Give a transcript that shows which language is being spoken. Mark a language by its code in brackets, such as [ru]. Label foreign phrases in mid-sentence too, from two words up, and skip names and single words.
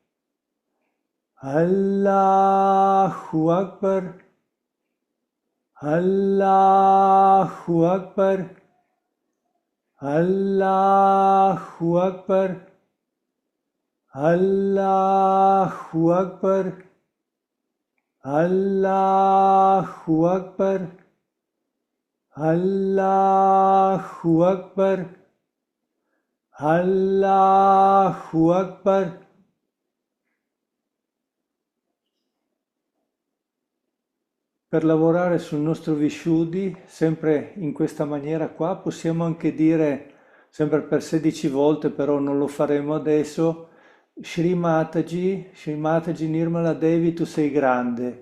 [ar] الله أكبر، الله أكبر، الله أكبر، الله أكبر، الله أكبر، الله أكبر، الله أكبر. [it] Per lavorare sul nostro Vishuddhi, sempre in questa maniera qua, possiamo anche dire, sempre per 16 volte, però non lo faremo adesso, Shri Mataji, Shri Mataji Nirmala Devi, tu sei grande.